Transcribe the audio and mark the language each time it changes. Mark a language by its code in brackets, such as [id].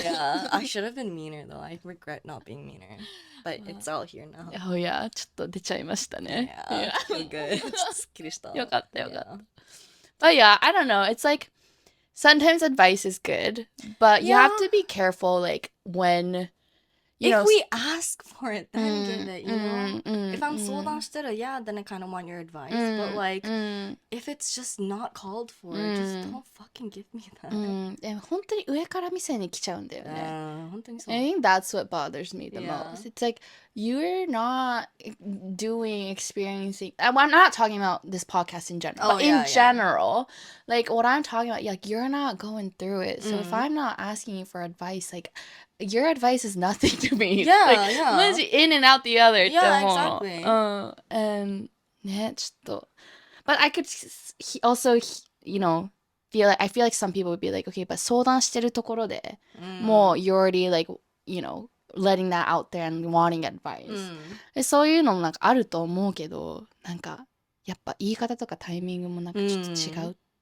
[en] Yeah, I should have been meaner though. I regret not being meaner. But it's all here now. Oh yeah, [ja] ちょっと出ちゃいましたね。 [en] Yeah, feel good. [ja] ちょっとすっきりした。よかったよかった。 [en] But yeah, I don't know. It's like sometimes advice is good, but you have to be careful like when you know if we ask for it, then give it, you know? If I'm [ja] 相談してる, [en] yeah, then I kind of want your advice. But like, if it's just not called for, just don't fucking give me that. [ja] でも本当に上から目線に来ちゃうんだよね。本当にそう。 [en] I think that's what bothers me the Yeah. most. It's like you're not experiencing. I'm not talking about this podcast in general, but in general, like what I'm talking about, like you're not going through it. So if I'm not asking you for advice, like your advice is nothing to me. Yeah, like, yeah. [ja] マジ [en] in and out the other [ja] って思うの。 [en] Yeah, exactly. And [ja] ね、ちょっと。 [en] But I could also, you know, I feel like some people would be like, okay, but [ja] 相談してるところで、もう [en] you're already like, you know, letting that out there and wanting advice. [ja] そういうのもなんかあると思うけど、なんかやっぱ言い方とかタイミングもなんかちょっと違う。